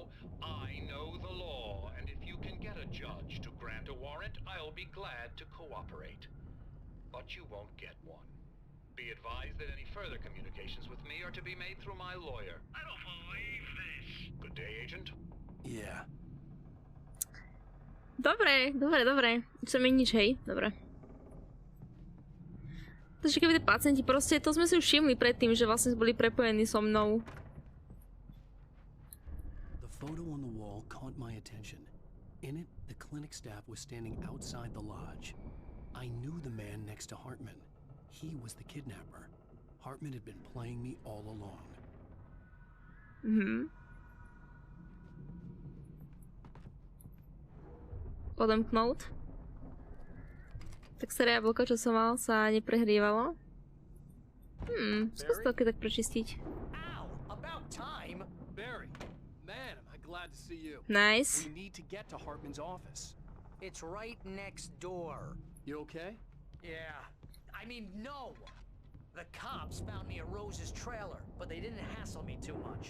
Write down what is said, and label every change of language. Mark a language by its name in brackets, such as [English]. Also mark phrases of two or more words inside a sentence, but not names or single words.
[English] I know the law, and if you can get a judge to grant a warrant, I'll be glad to cooperate. But you won't get one. Be advised that any further communications with me are to be made through my lawyer. I don't believe this. Good day, Agent. Yeah. [Slovak] Dobre. Čo mi nič, hej? Dobre. Takže keby tí pacienti proste, to sme si už všimli predtým, že vlastne boli prepojení so mnou. [English] The photo on the wall caught my attention. In it, the clinic staff was standing outside the lodge. I knew the man next to Hartman. He was the kidnapper. Hartman had been playing me all along. [Czech] Odemknout. [Slovak] Tak staré jablko, čo som mal, sa neprehrívalo. Skús to tak prečistiť. [English] About time. Barry, man, am I glad to see you. Nice. We need to get to Hartman's office. It's right next door. You okay? Yeah. I mean, no. The cops found me at Rose's trailer, but they didn't hassle me too much.